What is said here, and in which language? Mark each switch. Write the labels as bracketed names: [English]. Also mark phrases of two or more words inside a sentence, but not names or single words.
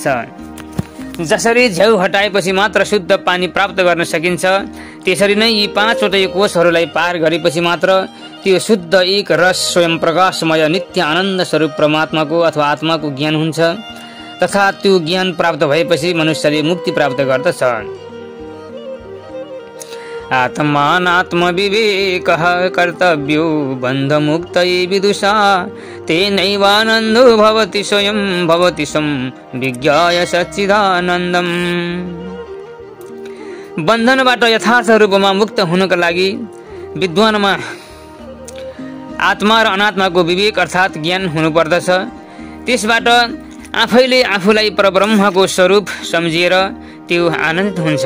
[Nepali] जसरी झ्याउ हटाएपछि मात्र शुद्ध पानी प्राप्त गर्न सकिन्छ, त्यसरी नै यी 5 वटै कोषहरूलाई पार गरेपछि मात्र त्यो शुद्ध एक रस स्वयं प्रकाशमय नित्य आनन्द स्वरूप परमात्माको अथवा आत्माको ज्ञान हुन्छ तथा त्यो ज्ञान प्राप्त भएपछि मनुष्यले मुक्ति प्राप्त गर्दछ। [Sanskrit] आत्मानात्मविवेकः कर्तव्यो बन्धमुक्तये विदुषा तेनैवानन्दो भवति स्वयं भवति सं विज्ञाय सच्चिदानन्दम्। [Nepali] बन्धनबाट यथार्थ रूपमा मुक्त हुनका लागि विद्वानमा आत्मा र अनात्माको विवेक अर्थात् ज्ञान हुनुपर्दछ। त्यसबाट आफैले आफूलाई परब्रह्मको स्वरूप सम्झिएर त्यो आनन्दित हुन्छ।